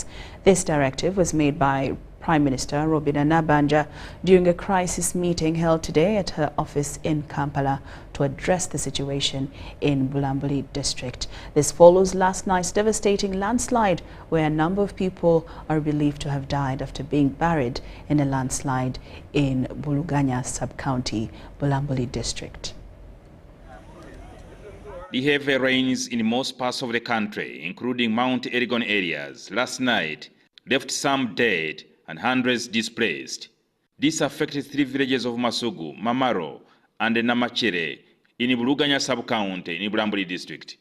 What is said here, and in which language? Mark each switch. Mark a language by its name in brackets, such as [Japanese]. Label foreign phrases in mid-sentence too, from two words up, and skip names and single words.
[English] This directive was made by Prime Minister Robina Nabanja during a crisis meeting held today at her office in Kampala to address the situation in Bulambuli district. This follows last night's devastating landslide, where a number of people are believed to have died after being buried in a landslide in Buluganya sub-county, Bulambuli district. The heavy rains in most parts of the country, including Mount Elgon areas, last night left some dead and hundreds displaced. This affected 3 villages of Masugu, Mamaro, and Namachire in Buluganya sub-county in Bulambuli district.